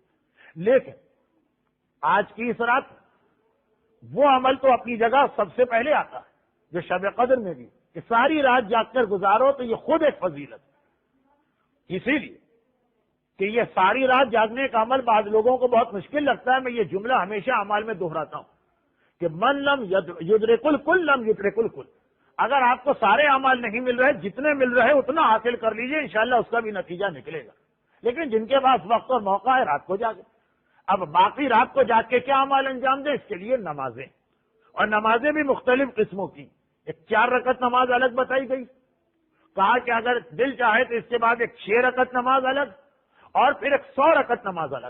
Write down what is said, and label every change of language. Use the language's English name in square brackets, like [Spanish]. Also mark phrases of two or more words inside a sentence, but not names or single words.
[Urdu] لیکن آج کی اس رات وہ عمل تو اپنی جگہ سب سے پہلے آتا ہے جو شب قدر میں بھی کہ ساری رات جاگ کر گزارو تو یہ خود ایک فضیلت ہے. اسی لیے کہ یہ ساری رات جاگنے کا عمل بعض لوگوں کو بہت مشکل لگتا ہے. میں یہ جملہ ہمیشہ اعمال میں دہراتا ہوں کہ [Arabic] من لم یدرک الکل لم یدرک الکل. [Urdu] اگر آپ کو سارے اعمال نہیں مل رہے، جتنے مل رہے اتنا حاصل کر لیجئے، انشاءاللہ اس کا بھی نتیجہ نکلے گا. لیکن جن کے پاس وقت اور موقع ہے رات کو جاگے. اب باقی رات کو جاگ کے کیا اعمال انجام دیں؟ اس کے لیے نمازیں، اور نمازیں بھی مختلف قسموں کی. ایک 4 رکعت نماز الگ بتائی گئی، کہا کہ اگر دل چاہے تو اس کے بعد ایک 6 رکعت نماز الگ اور پھر ایک 100 رکعت نماز الگ.